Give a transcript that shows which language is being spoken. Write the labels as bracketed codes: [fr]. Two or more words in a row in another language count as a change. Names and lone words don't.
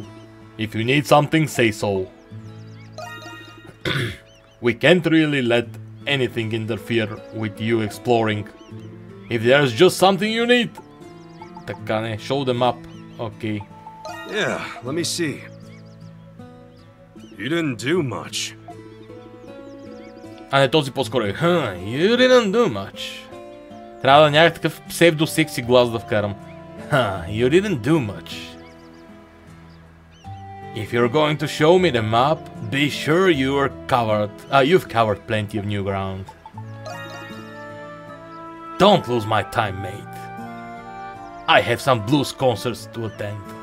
[en] If you need something, say so. We can't really let anything interfere with you exploring. If there's just something you need. Takane, show them up. Okay. Yeah, let me see. You didn't do much. [bg] А не, този по-скоро е. [en] You didn't do much. [bg] Трябва да някакъв псевдо-секси глас да вкарам. [en] You didn't do much. If you're going to show me the map, be sure you've covered plenty of new ground. Don't lose my time, mate. I have some blues concerts to attend.